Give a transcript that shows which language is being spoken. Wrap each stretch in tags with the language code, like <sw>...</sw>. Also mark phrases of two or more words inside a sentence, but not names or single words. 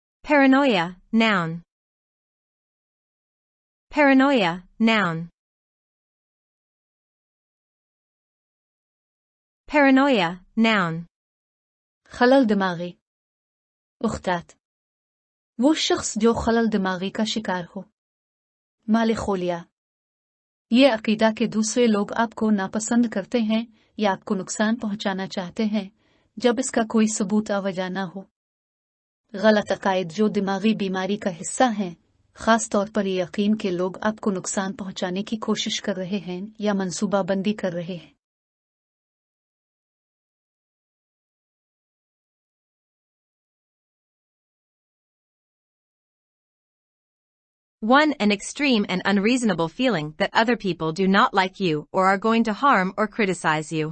<en>Paranoia, noun. Paranoia, noun. Paranoia, noun.</en> <ur>خلل دماغی اختات وہ شخص جو خلل دماغی کا شکار ہو. مالیخولیا یہ عقیدہ کہ دوسرے لوگ آپ کو ناپسند کرتے ہیں یا آپ کو نقصان پہنچانا چاہتے ہیں جب اس کا کوئی ثبوت آوجا نہ ہو. غلط عقائد جو دماغی بیماری کا حصہ ہیں، خاص طور پر یہ یقین کہ لوگ آپ کو نقصان پہنچانے کی کوشش کر رہے ہیں یا منصوبہ بندی کر رہے ہیں.</ur> <en>One, an extreme and unreasonable feeling that other people do not like you or are going to harm or criticize you.</en>